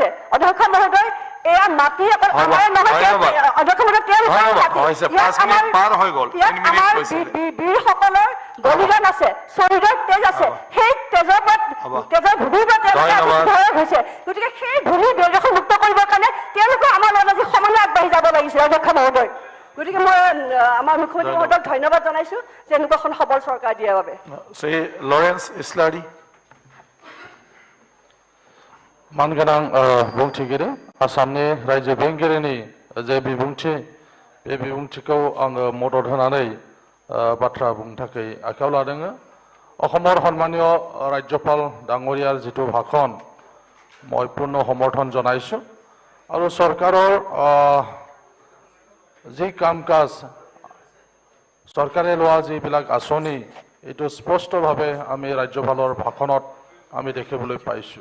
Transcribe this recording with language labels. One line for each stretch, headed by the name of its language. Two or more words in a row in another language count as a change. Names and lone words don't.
Assamese: অধ্যক্ষ মহোদয়, এয়া মাটি অকল আমাৰ নহয়, অধ্যক্ষ মহোদয়, আমাৰ বীৰসকলৰ বলিদান আছে, শৰীৰৰ তেজ আছে, সেই তেজৰ ভূমিৰ পৰা তেওঁলোকে হৈছে। গতিকে সেই ভূমি বেদখল মুক্ত কৰিবৰ কাৰণে তেওঁলোকে আমাৰ লগত আজি সমানে আগবাঢ়ি যাব লাগিছিল। অধ্যক্ষ মহোদয়, গতিকে মই আমাৰ মুখ্যমন্ত্ৰী মহোদয়ক ধন্যবাদ জনাইছোঁ যে এনেকুৱাখন সবল চৰকাৰ দিয়াৰ বাবে।
Bodo: লৰেন্স ইছলাৰী मानगोनां बुंथिगिरि, आसामनि रायजो बेंगिरिनि जे बिबुंथि, बे बिबुंथिखौ आङो मदद होनानै बाथ्रा बुंनो थाखाय आखायाव लादों।
Assamese: অসমৰ সন্মানীয় ৰাজ্যপাল ডাঙৰীয়াৰ যিটো ভাষণ মই পূৰ্ণ সমৰ্থন জনাইছোঁ, আৰু চৰকাৰৰ যি কাম কাজ, চৰকাৰে লোৱা যিবিলাক আঁচনি, এইটো স্পষ্টভাৱে আমি ৰাজ্যপালৰ ভাষণত আমি দেখিবলৈ পাইছোঁ।